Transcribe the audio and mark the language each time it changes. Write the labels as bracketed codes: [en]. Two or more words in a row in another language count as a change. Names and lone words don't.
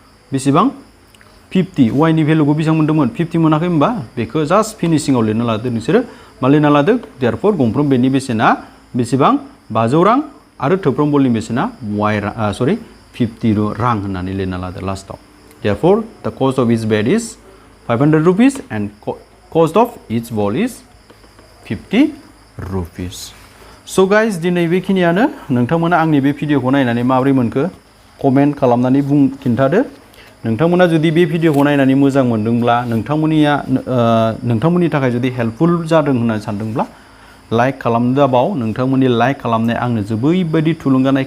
[brx] 50 y नि भेलुखौ बेसेबां मोन्दोंमोन 50 मोनाखै होमबा बेखौ [en] just finishing [brx] लिरना लादो नोंसोरो मा लिरना लादो देयरफर गंफ्रोम बेडनि बेसेना बेसेबां 500 रां आरो थोफ्रोम बलनि बेसेना 50 रां होननानै लिरना लादो लास्टआव [en] therefore the cost of each bed is 500 rupees and cost of each ball is 50 rupees so guys [brx] दिनै बेखिनियानो नोंथांमोना आंनि बे भिडिअखौ नायनानै माबोरै मोनखो कमेन्ट खालामनानै खिन्थादो नोंथांमोना जुदि बे भिडिअखौ नायनानै मोजां मोनदोंब्ला नोंथांमोननि थाखाय जुदि हेल्पफुल जादों होननानै सानदोंब्ला लाइक खालामदाबाव नोंथांमोननि लाइक खालामनाय आंनो जोबोरैबायदि थुलुंगानाय